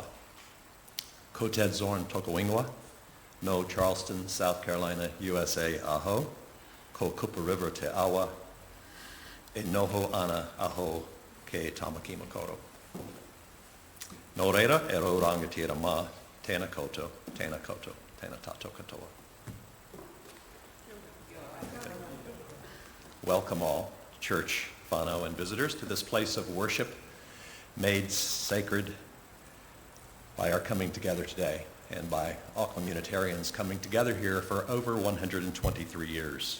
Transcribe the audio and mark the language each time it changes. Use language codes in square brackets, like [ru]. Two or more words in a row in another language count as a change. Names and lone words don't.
[mi] Ko Ted Zorn toko ingoa, no Charleston, South Carolina, USA aho, ko Kupa River te awa, e noho ana aho ke Tamaki Makaurau. No reira, e rau rangatira mā, tēnā koutou, tēnā tātou katoa. [en] Welcome all, church, whānau, and visitors to this place of worship made sacred by our coming together today and by Auckland Unitarians coming together here for over 123 years.